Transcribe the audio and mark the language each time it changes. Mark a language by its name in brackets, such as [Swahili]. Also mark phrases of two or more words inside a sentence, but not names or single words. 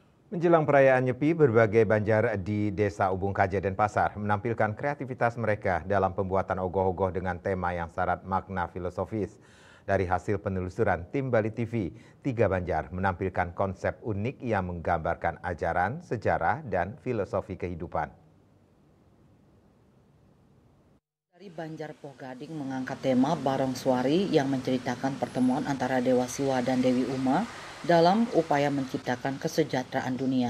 [Indonesian] Menjelang perayaan Nyepi, berbagai banjar di Desa Ubung Kaja Denpasar menampilkan kreativitas mereka dalam pembuatan ogoh-ogoh dengan tema yang syarat makna filosofis. Dari hasil penelusuran tim Bali TV, 3 banjar menampilkan konsep unik yang menggambarkan ajaran, sejarah, dan filosofi kehidupan. Dari Banjar Poh Gading mengangkat tema Barongswari yang menceritakan pertemuan antara Dewa Siwa dan Dewi Uma dalam upaya menciptakan kesejahteraan dunia.